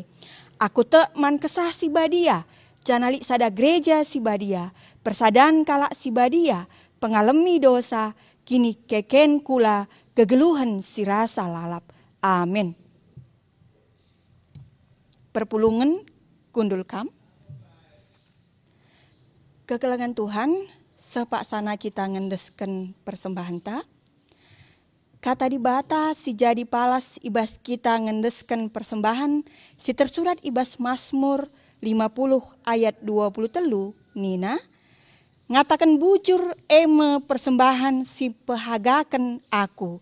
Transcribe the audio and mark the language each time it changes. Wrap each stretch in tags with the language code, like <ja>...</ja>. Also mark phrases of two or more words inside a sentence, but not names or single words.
<btx>Aku te man kesah si badia, janali sada gereja si badia, persadan kalak si badia, pengalami dosa, kini keken kula, kegeluhan si rasa lalap. Amin. Perpulungan kundul kam. Kekelengan Tuhan, sepak sana kita ngendesken persembahan ta. Kata di bata si jadi palas ibas kita ngendesken persembahan si tersurat ibas Mazmur 50 ayat 23 Nina. Ngatakan bujur eme persembahan si pehagaken aku.</btx>